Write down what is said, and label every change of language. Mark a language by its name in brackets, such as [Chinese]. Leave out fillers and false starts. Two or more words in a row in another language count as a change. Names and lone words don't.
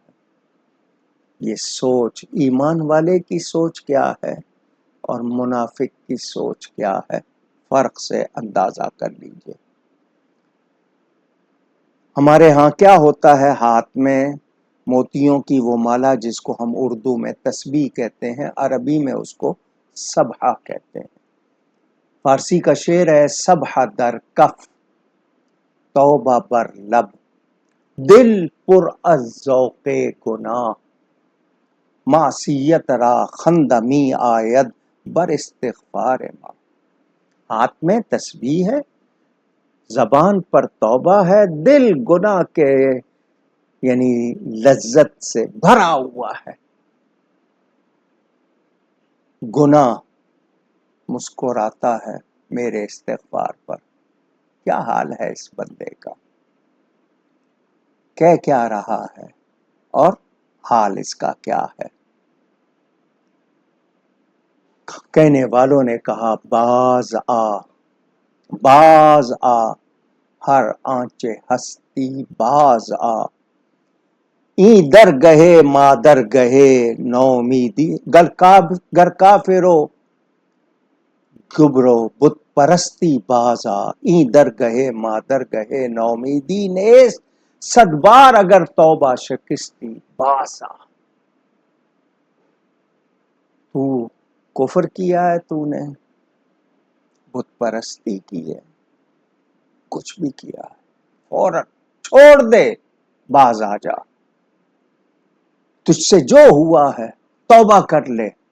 [Urdu] یہ سوچ ایمان والے کی سوچ کیا ہے اور منافق کی سوچ کیا ہے، فرق سے اندازہ کر لیجئے۔ ہمارے ہاں کیا ہوتا ہے، ہاتھ میں موتیوں کی وہ مالا جس کو ہم اردو میں تسبیح کہتے ہیں، عربی میں اس کو سبحہ کہتے ہیں۔ فارسی کا شعر ہے، [Persian] سبحہ در کف توبہ بر لب، دل پر از ذوق گناہ، معصیت را خندہ می آید بر استغفار ما۔ [Urdu] ہاتھ میں تسبیح ہے، زبان پر توبہ ہے، دل گناہ کے یعنی لذت سے بھرا ہوا ہے۔ گناہ مسکراتا ہے میرے استغفار پر۔ کیا حال ہے اس بندے کا، کہہ کیا رہا ہے اور حال اس کا کیا ہے۔ کہنے والوں نے کہا [Persian] باز آ، باز آ، ہر آنچ ہستی باز آ، این در گہے ما در گہے نومیدی، گر کافرو گبرو بت پرستی باز آ، این در گہے ما در گہے نومیدی نیست، 100 بار اگر توبہ شکستی باز آ۔ [Urdu] تو کفر کیا ہے، تو نے بت پرستی کی ہے، کچھ بھی کیا ہے، فوراً چھوڑ دے، باز آ جا، تجھ سے جو ہوا ہے توبہ کر لے۔